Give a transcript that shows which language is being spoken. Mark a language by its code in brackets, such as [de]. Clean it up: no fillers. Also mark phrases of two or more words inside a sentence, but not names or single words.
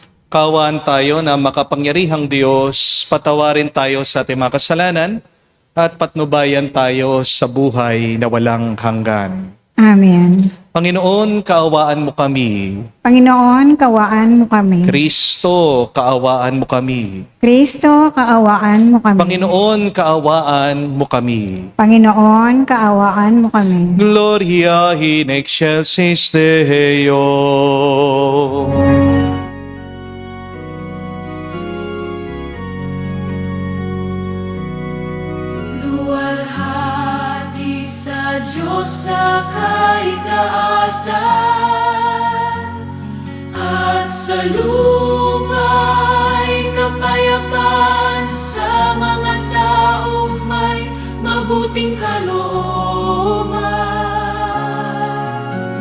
[tl] Kaawaan tayo na makapangyarihang Diyos, patawarin tayo sa ating mga kasalanan at patnubayan tayo sa buhay na walang hanggan. Amen. Panginoon, kaawaan mo kami. Panginoon, kawaan mo kami. Kristo, kaawaan mo kami. Kristo, kaawaan mo kami. Panginoon, kaawaan mo kami. Panginoon, kaawaan mo kami. [la] Gloria in excelsis Deo. [tl] Luwalhati sa Diyos sa kaitaasan, at sa luma'y kapayapaan sa mga taong may mabuting kalooban.